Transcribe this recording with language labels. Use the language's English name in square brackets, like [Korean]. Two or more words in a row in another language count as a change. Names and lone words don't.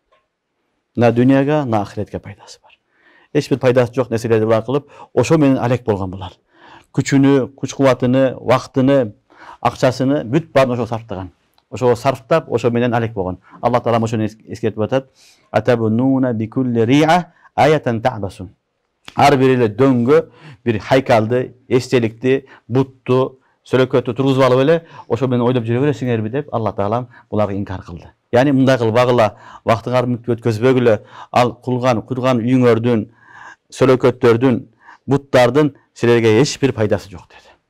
[Kyrgyz] На дүйнөгө, на ахиретке пайдасы бар. Эч бир пайдасы жок нерселерди булар кылып, ошо менен алек болгон булар. Күчүнү, күч кубатыны, вактыны, акчасыны бүт баарын ошо сарптаган. Ошо сарптап, ошо менен алек болгон. Алла таала ошону эскертип атат: [Arabic] "أتبنون بكل ريع آية تعبثون." [Kyrgyz] Ар бир эле дөңгө бир хайкалды, эстеликти, бутту, сөлөкөттү тургузуп алып эле ошо менен ойлоп жүрө бересиңерби деп Алла таалам буларга инкар кылды. Яни мындай кылбагыла, вактыңарды өткөзбөгүлө, ал курган үйүңөрдүн, сөлөкөттөрдүн, буттардын силерге эч бир пайдасы жок деди.